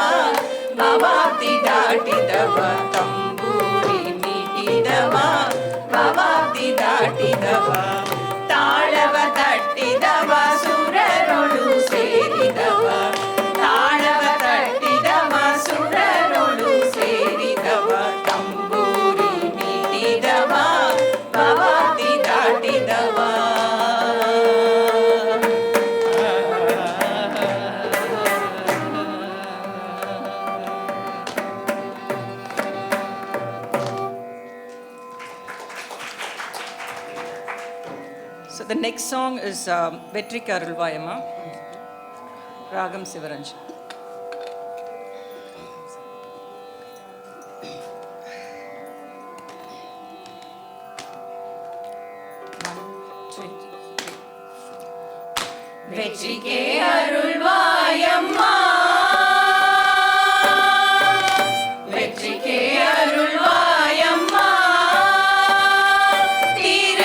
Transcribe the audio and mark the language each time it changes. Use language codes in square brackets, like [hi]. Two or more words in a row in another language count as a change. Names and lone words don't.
[kn] ಭವಾಬ್ದಿ ದಾಟಿದವ ತಂಬೂರಿ ಮೀಟಿದವ ಭವಾಬ್ದಿ ದಾಟಿದವ ತಾಳವ ತಟ್ಟಿದವ ಸುರರೊಳು ಸೇರಿದವ ತಾಳವ ತಟ್ಟಿದವ ಸುರರೊಳು ಸೇರಿದವ ತಂಬೂರಿ ಮೀಟಿದವ ಭವಾಬ್ದಿ ದಾಟಿದವ [en] So the next song is Vetrika Arulvayama, Ragam Sivaranjan. [ta] வெற்றிக்கே அருள்வாயம்மா வெற்றிக்கே அருள்வாயம்மா தீ